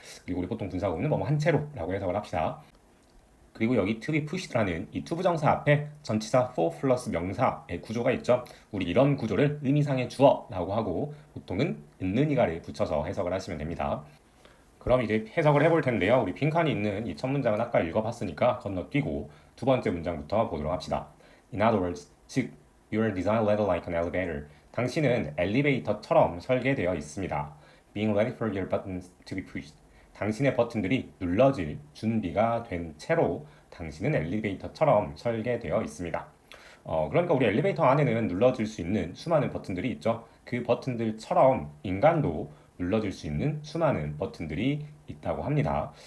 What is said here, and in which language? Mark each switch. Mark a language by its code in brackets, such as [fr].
[ko] 그리고 우리 보통 분사 구문은 뭐 한 채로라고 해석을 합시다. 그리고 여기 to be pushed라는 이 to 부정사 앞에 전치사 for 플러스 명사의 구조가 있죠. 우리 이런 구조를 의미상의 주어라고 하고 보통은 있느니가를 붙여서 해석을 하시면 됩니다. 그럼 이제 해석을 해볼 텐데요. 우리 빈칸이 있는 이 첫 문장은 아까 읽어봤으니까 건너뛰고 두 번째 문장부터 보도록 합시다. [en] In other words, 즉 You are designed like an elevator. [ko] 당신은 엘리베이터처럼 설계되어 있습니다. [en] Being ready for your buttons to be pushed. [ko] 당신의 버튼들이 눌러질 준비가 된 채로 당신은 엘리베이터처럼 설계되어 있습니다. 그러니까 우리 엘리베이터 안에는 눌러질 수 있는 수많은 버튼들이 있죠. 그 버튼들처럼 인간도 눌러질 수 있는 수많은 버튼들이 있다고 합니다.